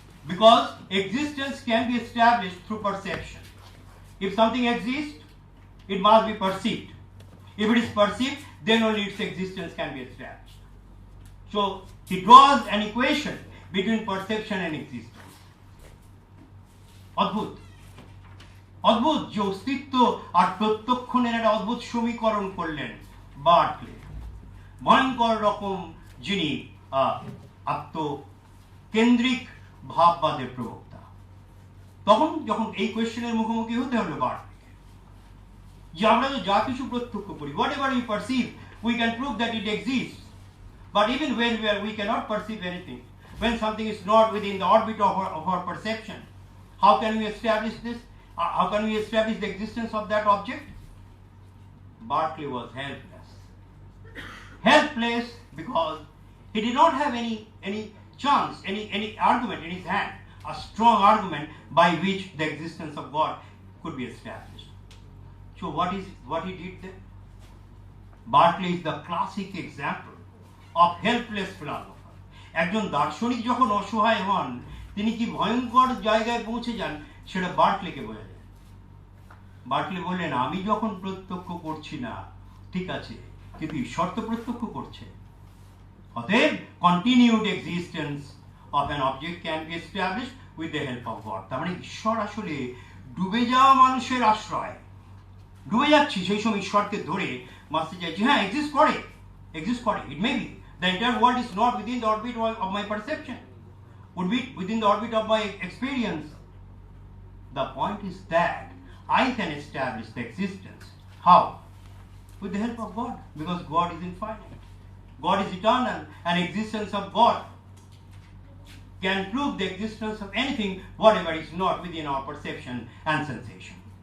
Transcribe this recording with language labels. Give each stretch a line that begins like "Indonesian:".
English: Because existence can be established through perception. If something exists, it must be perceived. If it is perceived, then only its existence can be established. So he draws an equation between perception and existence.
Bangla: অদ্ভুত অদ্ভুত যে অস্তিত্ব আর প্রত্যক্ষণের একটা অদ্ভুত সমীকরণ করলেন Berkeley. ভয়ঙ্কর রকম যিনি আত্মকেন্দ্রিক ভাববাদের প্রবক্তা। তখন যখন এই কোয়েশ্চেনের মুখোমুখি হতে হলো বার্কলেকে, যে আমরা তো যা কিছু প্রত্যক্ষ করি,
English: Whatever we perceive, we can prove that it exists, but even when we cannot perceive anything, when something is not within the orbit of our perception, how can we establish this? How can we establish the existence of that object? Berkeley was helpless. Helpless because he did not have any chance, any argument in his hand, a strong argument by which the existence of God could be established. So what he did then? Berkeley is the classic example of helpless philosopher.
Bangla: একজন দার্শনিক যখন অসহায় হন, তিনি কি ভয়ঙ্কর জায়গায় পৌঁছে যান, সেটা বার্কলেকে বোঝা যায়। বার্কলে বললেন, আমি যখন প্রত্যক্ষ করছি না, ঠিক আছে, কিন্তু ঈশ্বর তো প্রত্যক্ষ করছে।
English: অতএব continued existence of an object can be established with the help of God.
Bangla: তার মানে ঈশ্বর আসলে ডুবে যাওয়া মানুষের আশ্রয়। ডুবে যাচ্ছি, সেই সময় ঈশ্বরকে ধরে বাঁচতে চাইছি। হ্যাঁ, এক্সিস্ট করে।
English: It may be the entire world is not within the orbit of my perception, would be within the orbit of my experience. The point is that I can establish the existence. How? With the help of God, because God is infinite. God is eternal, and existence of God can prove the existence of anything, whatever is not within our perception and sensation.